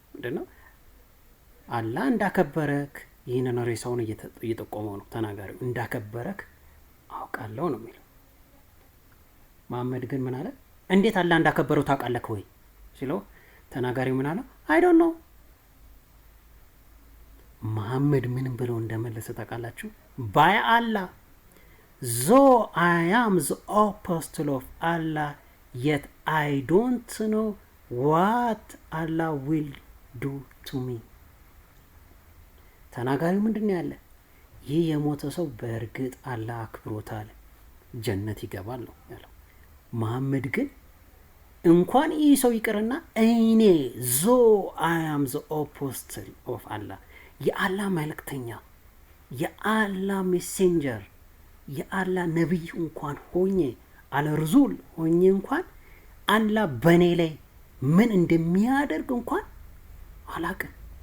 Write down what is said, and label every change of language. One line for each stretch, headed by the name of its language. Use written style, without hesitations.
Amharic: ምንድነው አላህ እንዳከበረክ ይህንን ሬሳውን እየጠቆመው ነው ተናጋሪው። እንዳከበረክ አውቃለሁ ነው የሚለው። መሐመድ ግን ምን አለ? እንዴት አላህ እንዳከበረው ታውቃለህ ወይ ሲለው ተናጋሪው ምን አለ?
English: I don't know።
Amharic: መሐመድ ምን ብሎ እንደመለሰ ታውቃላችሁ?
English: by Allah though I am the apostle of Allah yet I don't know what Allah will do to me።
Amharic: ተናጋሪው ምንድነው ያለ? ይህ የሞተ ሰው በእርግጥ አላህ አክብሮታል፣ ጀነት ይገባል ነው ያለው። መሐመድ ግን እንኳን ይህ ሰው ይቅርና እኔ
English: I am the apostle of Allah
Amharic: የአላህ መልእክተኛ የአላህ ሜሴንጀር የአላህ ነብይ እንኳን ሆኜ አልርዙል ሆኜ እንኳን አላህ በኔ ላይ ምን እንደሚያደርግ እንኳን አላውቅም።